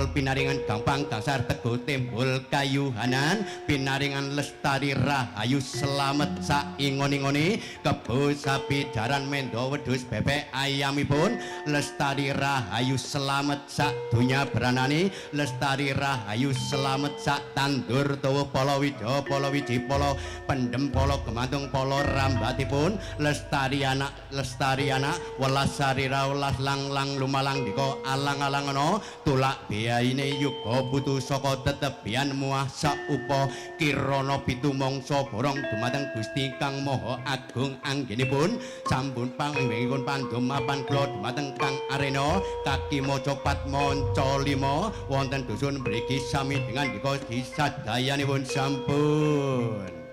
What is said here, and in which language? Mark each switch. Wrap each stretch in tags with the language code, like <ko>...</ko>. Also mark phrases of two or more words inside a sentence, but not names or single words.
<jv>pinaringan gampang gangsar teguh timbul kayuhanan pinaringan lestari rahayu selamet saingon-ingoni kebo sapi jaran mendo wedhus bebek ayamipun lestari rahayu selamet sak dunya beranani lestari rahayu selamet sak tandur dawa pala wija pala wiji pala pendem pala gemantung pala rambatipun lestari anak welas sarira welas lang lumalang dika alang-alang ana tulak biyaine yuga putu saka tetebian muah saupa kirana pitumangsa borong dumateng Gusti Kang Maha Agung anggenipun sampun pangingipun pandumapan kula dumateng Kang Arena kaki maca patmanca 5 wonten dusun mriki sami dengan dika disadayanipun sampun</jv>